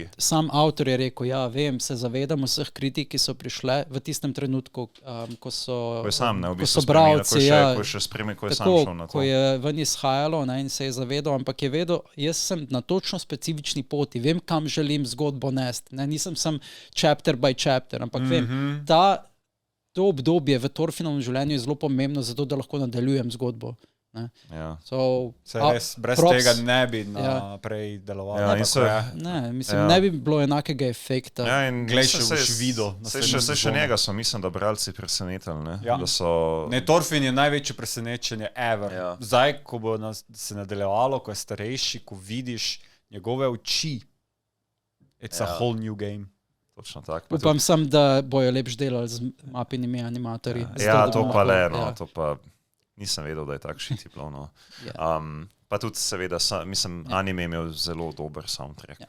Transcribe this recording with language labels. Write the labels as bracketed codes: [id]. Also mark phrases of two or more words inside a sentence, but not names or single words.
[sl] Sam avtor je rekel, vem, se zavedam vseh kritik, ki so prišle v tistem trenutku, ko so bralci, ko je ven izhajalo, ne, in se je zavedal, ampak je vedel, jaz sem na točno specifični poti, vem, kam želim zgodbo nesti, ne, nisem sem [en] chapter by chapter, [sl] ampak vem, to obdobje v Thorfinnovem življenju je zelo pomembno, zato da lahko nadaljujem zgodbo. Res, brez tega ne bi naprej delovalo. Ne bi bilo enakega efekta. Glej, še boš videl. Še njega so, mislim, da bralci presenetili. Thorfinn je največje presenečenje ever. Zdaj, ko bo se nadaljevalo, ko je starejši, ko vidiš njegove oči, [en] it's a whole new game. [sl] Točno tako. Upam sem, da bojo lepš delali z mapinimi animatorji. To pa le, to pa nisem vedel, da je tak šiti plovno. Pa tudi seveda, mislim, anime je imel zelo dober soundtrack.